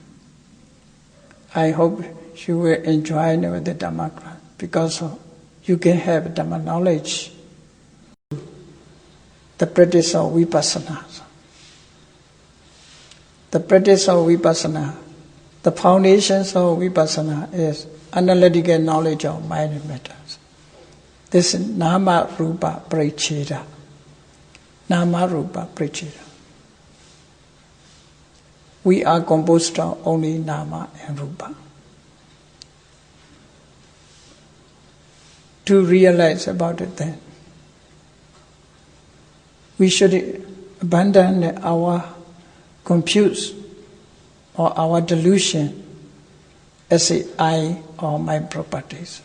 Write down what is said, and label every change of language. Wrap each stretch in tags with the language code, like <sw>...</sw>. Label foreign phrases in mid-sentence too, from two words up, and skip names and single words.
<en>I hope you will enjoy the Dhamma class because you can have Dhamma knowledge. The practice of vipassana. The practice of vipassana, the foundations of vipassana is analytical knowledge of mind and matters. This is</en> <pi>nama rupa paricheda. Nama rupa paricheda.</pi> <en>We are composed of only nama and rupa. To realize about it then, we should abandon our confuse or our delusion as a I or my properties.</en>